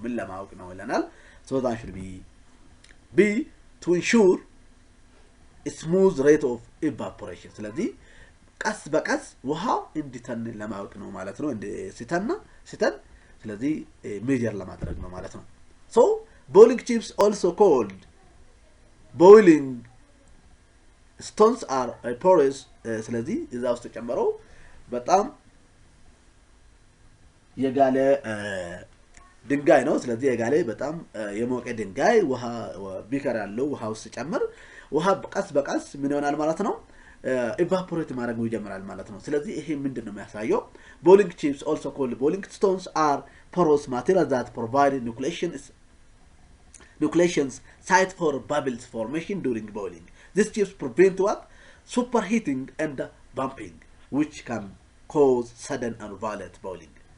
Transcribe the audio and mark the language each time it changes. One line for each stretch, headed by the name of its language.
Amharic: ምን ለማወቅ ነው ይለናል።
English: so that should be B, to ensure a smooth rate of evaporation.
Amharic: ስለዚህ ቀስ በቀስ ውሃው እንዲተን ለማወቅ ነው ማለት ነው። ሲተን ስለዚህ ሜጀር ለማድረግ ነው ማለት ነው።
English: so boiling chips also called boiling stones are porous.
Amharic: ስለዚህ እዛ ውስጥ ተጨምረው በጣም የጋለ ድንጋይ ነው። ስለዚህ የጋለ በጣም የሞቀ ድንጋይ ውሃ ቢከር ያለው ውሃ ውስጥ ጨምር ውሃ ቀስ በቀስ ምን ይሆናል ማለት ነው? evaporate ማድረግ ይጀምራል ማለት ነው። ስለዚህ ይሄ ምንድነው የሚያሳየው?
English: boiling chips also called boiling stones are porous materials that provide nucleations site for bubbles formation during boiling. These chips prevent what? Superheating and bumping, which can cause sudden and violent boiling.